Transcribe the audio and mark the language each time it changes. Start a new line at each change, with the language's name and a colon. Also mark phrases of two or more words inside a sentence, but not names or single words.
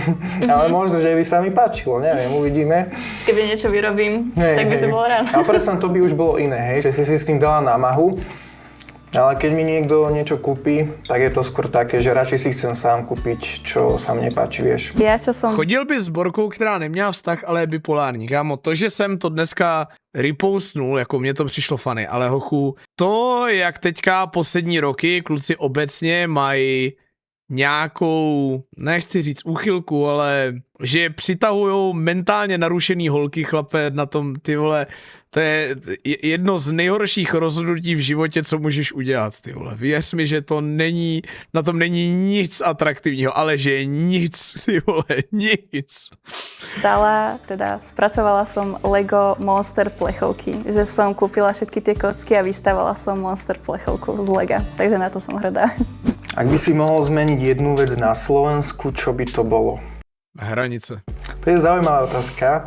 Slovak: Ale možno, že by sa mi páčilo, neviem, uvidíme. Keby niečo vyrobím, tak by si bol rád. A predsa to by už bolo iné, hej, že si s tým dala námahu. Ale keď mi niekto niečo kúpi, tak je to skôr také, že radšej si chcem sám kúpiť, čo sa mne páči, vieš. Ja čo som...
Czech: Chodil by s Borkou, která neměla vztah, ale je bipolární. Kámo, to, že jsem to dneska repostnul, jako mně to přišlo funny, ale hochu, to, jak teďka poslední roky kluci obecně mají nějakou, nechci říct úchylku, ale že přitahujou mentálně narušený holky, chlape, na tom, ty vole, to je jedno z nejhorších rozhodnutí v životě, co můžeš udělat, ty vole. Věř mi, že to není, na tom není nic atraktivního, ale že nic, ty vole, nic.
Slovak: Spracovala som Lego Monster plechovky, že som kúpila všetky tie kocky a vystavala som Monster plechovku z Lega, takže na to som hrdá. Ak by si mohol zmeniť jednu vec na Slovensku, čo by to bolo? Hranice. To je zaujímavá otázka.